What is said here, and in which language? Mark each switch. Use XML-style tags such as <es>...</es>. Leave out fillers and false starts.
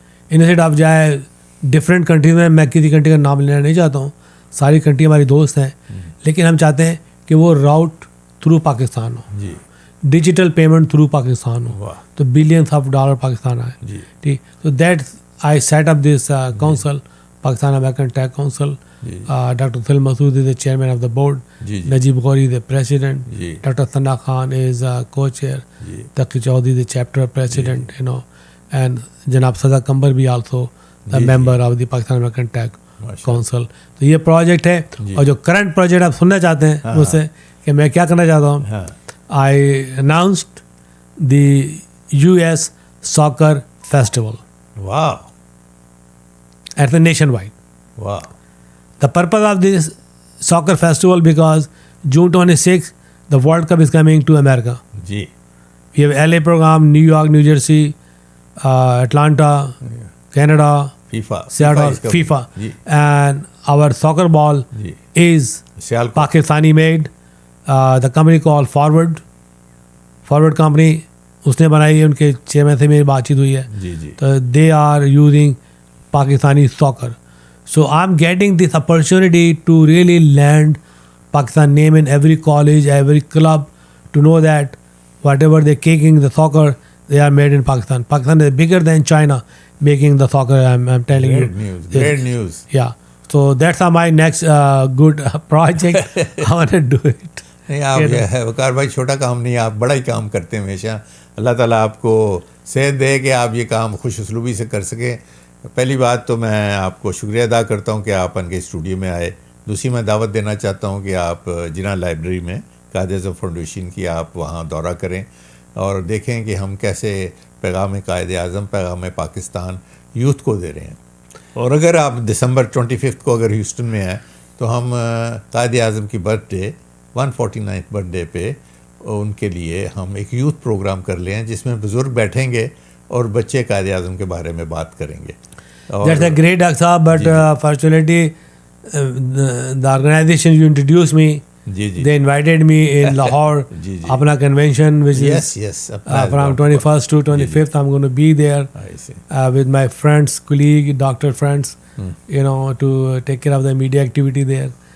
<en>instead of</en> <ur>جائے different countries میں کسی کنٹری کا نام لینا نہیں چاہتا ہوں, ساری کنٹری ہماری دوست ہیں, لیکن ہم چاہتے ہیں کہ وہ</ur> <en>route through Pakistan</en> <ur>ہو, جی</ur> <en>digital payment through Pakistan ہو,</en> <ur>واہ, تو</ur> <en>billions of dollar</en> <ur>پاکستان آئے. جی ٹھیک,</ur> <en>تو that I set up this council Pakistan American Tech Council. Dr. Phil Masood is the chairman of the board. Najib Ghori is the president. Dr. Sana Khan is co-chair. Taqi Chaudhary is the chapter president, you know. And Janab Sada Kambar bhi also the member of the Pakistan American Tech Council.</en> <ur>تو یہ project ہے. اور جو current project آپ سننا چاہتے ہیں مجھ سے کہ میں کیا کرنا چاہتا ہوں,</ur> <en>I announced the US Soccer Festival. Wow. At the nationwide. Wow. The purpose of this soccer festival, because June 26th, the World Cup is coming to America.</en> <ur>Ji.</ur> <en>We have LA program, New York, New Jersey, Atlanta, Canada, FIFA. Seattle, FIFA. And our soccer ball is Pakistani made. The company called Forward Company.</en> <ur>اس نے بنائی ہے, ان کے chairman سے میری بات چیت ہوئی ہے. تو</ur> <en>They are using Pakistani soccer. So I am getting this opportunity to really land Pakistan name in every college, every club, to know that whatever they kicking the soccer they are made in Pakistan. Pakistan is bigger than China making the soccer. I'm telling you. Great news. Yeah. So that's my next good project. I want to do it.</en> <ur>نہیں آپ وقار بھائی چھوٹا کام نہیں, آپ بڑا ہی کام کرتے ہیں ہمیشہ. اللہ تعالیٰ آپ کو صحت دے کہ آپ یہ کام خوش اسلوبی سے کر سکیں. پہلی بات تو میں آپ کو شکریہ ادا کرتا ہوں کہ آپ ان کے اسٹوڈیو میں آئے. دوسری میں دعوت دینا چاہتا ہوں کہ آپ جناح لائبریری میں قائد اعظم فاؤنڈیشن کی آپ وہاں دورہ کریں اور دیکھیں کہ ہم کیسے پیغام قائد اعظم, پیغام پاکستان یوتھ کو دے رہے ہیں. اور اگر آپ دسمبر 25 کو اگر ہیوسٹن میں ہیں تو ہم قائد اعظم کی birth day 149th birth day پہ ان کے لیے ہم ایک یوتھ پروگرام کر لیں جس میں بزرگ بیٹھیں گے اور بچے قائد اعظم کے بارے میں بات کریں گے.</ur> <en>That's a great, Dr. Saab, but fortunately the organization you introduced me, they invited me in Lahore, apna convention, which is from 21st to 25th. I'm going to be there with my friends, colleague, doctor friends, you know, to take care of the media activity there.</en>